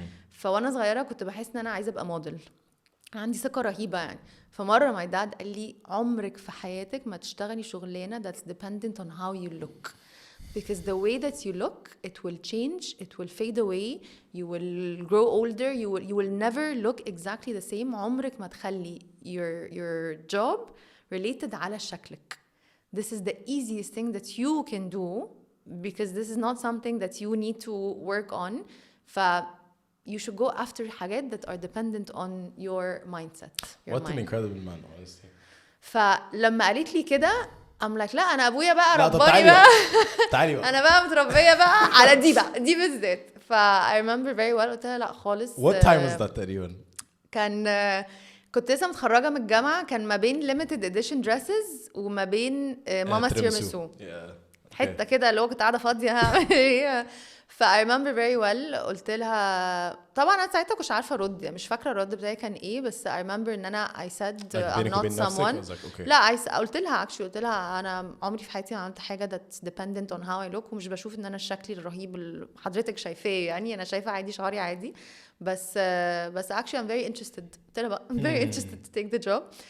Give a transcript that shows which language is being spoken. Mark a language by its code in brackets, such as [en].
[ar] فوانا صغيره كنت بحس ان انا عايزه ابقى موديل عندي ثقه رهيبه يعني. فمره [en] my dad [ar] قال لي عمرك في حياتك ما تشتغلي شغلانه [en] that's dependent on how you look because the way that you look it will change, it will fade away, you will grow older, you will never look exactly the same. [ar] عمرك ما تخلي [en] your job related [ar] على شكلك. [en] This is the easiest thing that you can do because this is not something that you need to work on. You should go after حاجات that are dependent on your mindset. What an incredible man, honestly. [ar] فلما قالت لي كده [en] I'm like [ar] لا أنا أبويا بقى رباني بقى تعالي بقى أنا بقى متربية بقى على دي بقى دي بالذات. [en] I remember very well [ar] قلت لها لا خالص. [en] What time was that تقريبا؟ [ar] كان كنت لسه متخرجة من الجامعة كان ما بين [en] limited edition dresses [ar] وما بين ماما تيراميسو حتة كده اللي هو كنت قاعدة فاضية هعمل ايه. ف [en] I remember very well [ar] قلت لها طبعا أنا ساعتها كنتش عارفة أرد يعني مش فاكرة الرد بتاعي كان إيه بس I remember إن أنا [en] I said I'm not someone [ar] لا قلت لها قلت لها أنا عمري في حياتي ما عملت حاجة [en] that's dependent on how I look [ar] ومش بشوف إن أنا الشكل الرهيب اللي حضرتك شايفاه يعني أنا شايفة عادي شعري عادي بس [en] actually I'm very interested. [ar] قلت لها بقى [en] I'm very interested to take the job.